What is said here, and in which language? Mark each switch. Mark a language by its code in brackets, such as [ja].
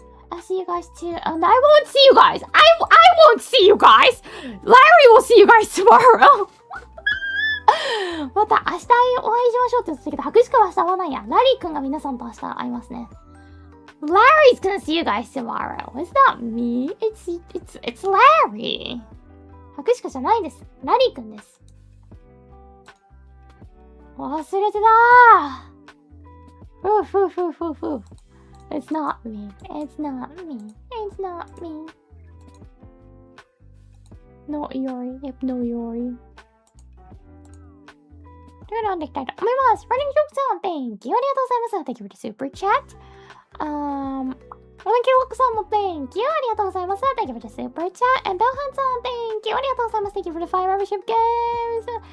[en] I'll see you guys too. And I won't see you guys. I won't see you guys. Larry will see you guys tomorrow. [ja] また明日お会いしましょうって言ってたけど、白鹿は明日会わないや。ラリーくんが皆さんと明日会いますね。 [en] Larry's gonna see you guys tomorrow. It's not me. It's Larry. [ja] 白鹿じゃないです。ラリーくんです。忘れてたー。ふう。 [en] It's not me. It's not me. It's not me. No Iori. Yep, no Iori. [ja] というのをできたいと思います。Running Jokeさん、 [en] Thank you. [ja] ありがとうございます。 [en] Thank you for the super chat. Thank you, さんも Thank you. [ja] ありがとうございます。 [en] Thank you for the super chat. And Belhan さん、Thank you. [ja] ありがとうございます。 [en] Thank you for the 5 membership games.